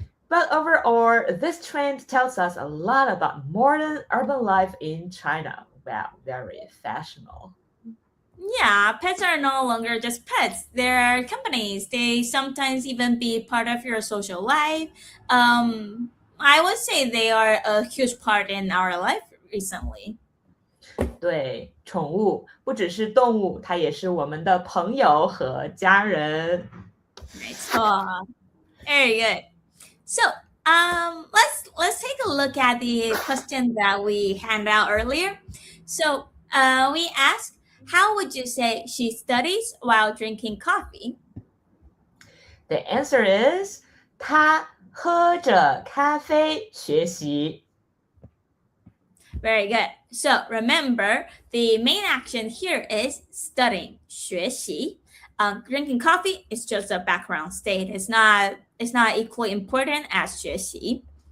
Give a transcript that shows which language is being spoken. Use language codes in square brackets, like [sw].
[en] But overall, this trend tells us a lot about modern urban life in China. Wow, very fashionable. Yeah, pets are no longer just pets. They're companies. They sometimes even be part of your social life. I would say they are a huge part in our life recently. [zh] 对，宠物不只是动物，它也是我们的朋友和家人。 [en] Right. So, very good. So, let's take a look at the question that we handed out earlier. So, we asked, how would you say she studies while drinking coffee? The answer is [zh] 他喝着咖啡学习。 [en] Very good. So remember, the main action here is studying, 学习. Drinking coffee is just a background state. It's not equally important as 学习.